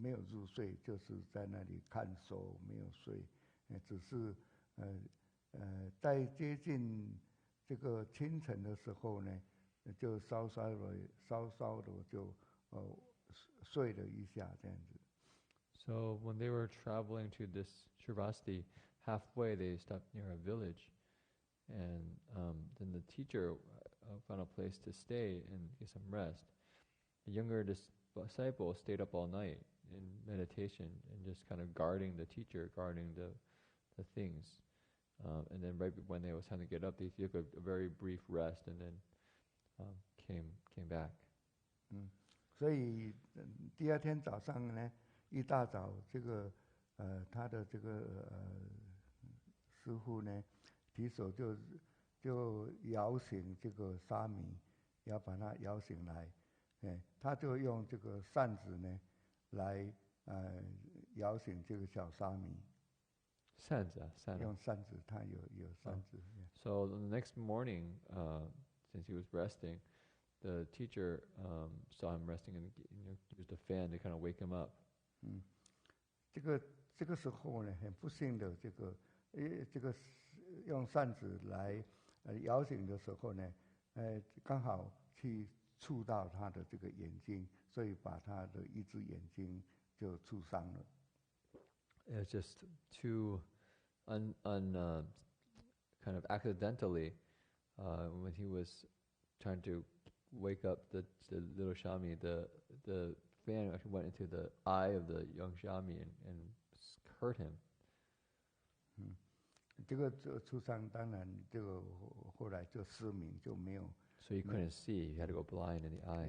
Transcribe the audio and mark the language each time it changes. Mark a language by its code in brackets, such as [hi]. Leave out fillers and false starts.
[zh] 入睡，就是在那里看手，没有睡，只是在接近这个清晨的时候呢，就稍稍的就睡了一下这样子。 [en] So when they were traveling to this Shravasti, halfway they stopped near a village, and then the teacher found a place to stay and get some rest. The younger disciple stayed up all night in meditation and just kind of guarding the teacher, guarding the things. And then right when they was time to get up, they took a very brief rest and then came back. [zh] 所以第二天早上呢，一大早这个他的这个师父呢，提手就摇醒这个沙弥，要把他摇醒来，他就用这个扇子呢来摇醒这个小沙弥。扇子，用扇子，他有扇子。 [en] So the next morning, since he was resting, the teacher saw him resting and used a fan to kind of wake him up. [zh] 这个时候呢，很不幸的，这个用扇子来摇醒的时候呢，刚好去触到他的这个眼睛，所以把他的一只眼睛就触伤了。 [en] It's just too kind of accidentally when he was trying to wake up the little Shami, the fan actually went into the eye of the young Shami and hurt him. [zh] 这个触伤当然这个后来就失明，就没有。 [en] So he couldn't see; he had to go blind in the eye.